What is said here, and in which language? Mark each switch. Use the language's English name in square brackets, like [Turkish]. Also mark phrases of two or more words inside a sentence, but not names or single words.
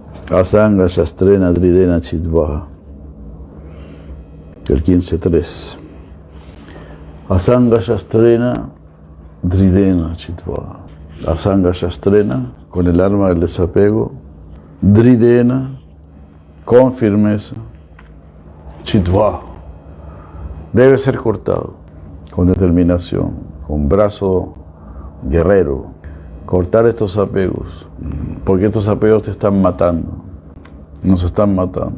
[Sanskrit] असङ्ग शस्त्रेण दृढेन छित्त्वा, el 15.3. असङ्ग शस्त्रेण दृढेन छित्त्वा. असङ्ग शस्त्रेण, [Spanish] con el arma del desapego. Dridena, con firmeza. Chitva, debe ser cortado, con determinación, con brazo guerrero. Cortar estos apegos, porque estos apegos te están matando, nos están matando.